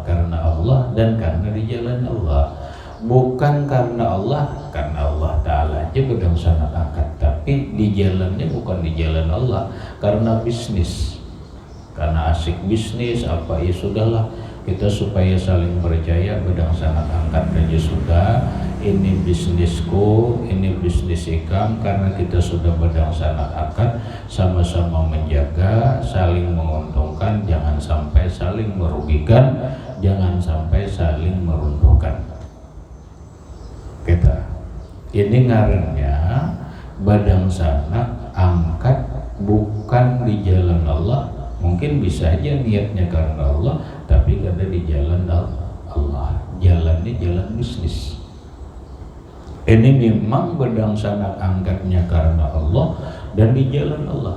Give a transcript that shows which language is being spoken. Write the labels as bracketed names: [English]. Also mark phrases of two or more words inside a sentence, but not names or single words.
[Banjar] Karena Allah dan karena di jalan Allah. Bukan karena Allah Ta'ala aja badang sanak angkat, tapi di jalannya bukan di jalan Allah, karena bisnis, karena asik bisnis apa ya sudahlah, kita supaya saling percaya badang sanak angkat aja sudah. Ini bisnisku, ini bisnis Ikam, karena kita sudah badang sanak angkat, sama-sama menjaga, saling menguntungkan, jangan sampai saling merugikan, jangan sampai saling meruntuhkan. Kita ini ngarannya badang sanak angkat bukan di jalan Allah. Mungkin bisa aja niatnya karena Allah, tapi kada di jalan Allah. [Indonesian] Jalannya jalan bisnis. [Banjar] Ini memang badang sanak angkatnya karena Allah dan di jalan Allah.